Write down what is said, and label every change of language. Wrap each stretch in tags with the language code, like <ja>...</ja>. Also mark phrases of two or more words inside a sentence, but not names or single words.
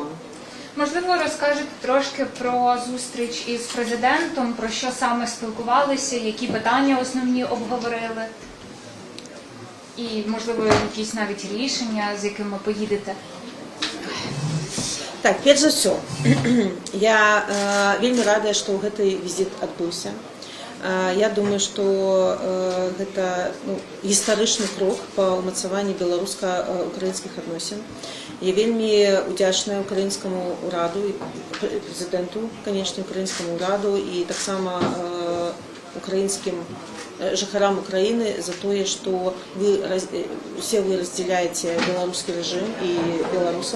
<uk>Можливо, розкажете трошки про зустріч із президентом, про що саме спілкувалися, які питання основні обговорили, і, можливо, якісь навіть рішення, з якими поїдете.</uk> <be>Так, перш за все, я вельми рада, што гэты візіт адбыўся. Я думаю, што гэта гістарычны крок па ўмацаванні беларуска-украінскіх адносін. Я вельмі удзячная украінскаму ўраду і прэзідэнту, канечне, украінскаму ўраду і таксама украінскім жыхарам Украіны за тое, што усе вы раздзяляеце беларускі рэжым і беларусаў.</be>